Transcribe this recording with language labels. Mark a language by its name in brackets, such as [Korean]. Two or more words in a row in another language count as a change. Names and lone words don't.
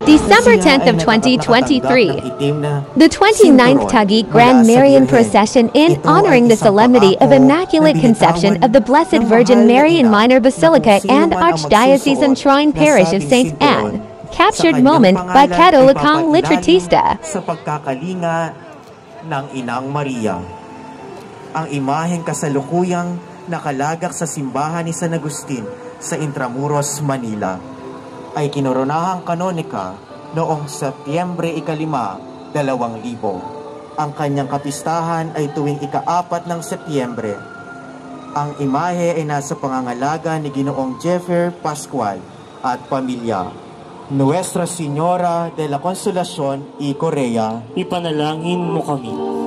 [English] December 10th of 2023, the 29th Taguig Grand Marian Procession in honoring the solemnity of Immaculate Conception of the Blessed Virgin Mary in Minor Basilica and Archdiocesan Shrine Parish of St. Anne, captured moment by Katolikong Litratista. [Filipino] Sa pagkakalinga ng Inang Maria, ang imaheng kasalukuyang nakalagak sa simbahan ni San Agustin sa Intramuros, Manila, ay kinoronahang kanonika noong Setyembre 5, 2000. Ang kanyang kapistahan ay tuwing ika-4 ng Setyembre. Ang imahe ay nasa pangangalaga ni Ginoong Jeffer Pascual at pamilya. [Spanish] Nuestra Señora de la Consolación y Correa, [Filipino] ipanalangin mo kami.